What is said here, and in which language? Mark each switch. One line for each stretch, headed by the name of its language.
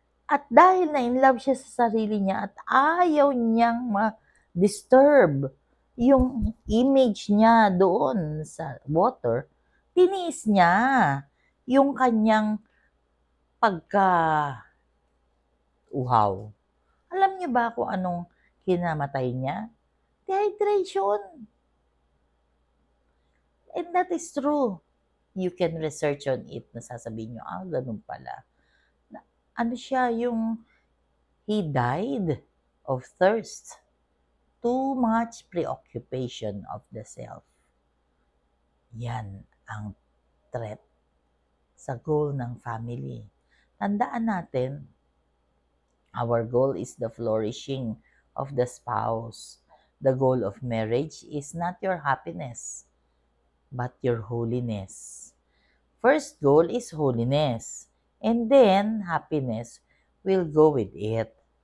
Filipino: At dahil na in love siya sa sarili niya at ayaw niyang ma-disturb yung image niya doon sa water, tiniis niya yung kanyang pagka-uhaw. Alam niyo ba kung anong kinamatay niya? Dehydration.
English: And that is true. You can research on it.
Filipino: Nasasabihin niyo, ganun pala. Ano siya, yung
English: he died of thirst. Too much preoccupation of the self.
Filipino: Yan ang threat sa goal ng family. Tandaan natin,
English: our goal is the flourishing of the spouse. The goal of marriage is not your happiness, but your holiness. First goal is holiness, and then happiness will go with it.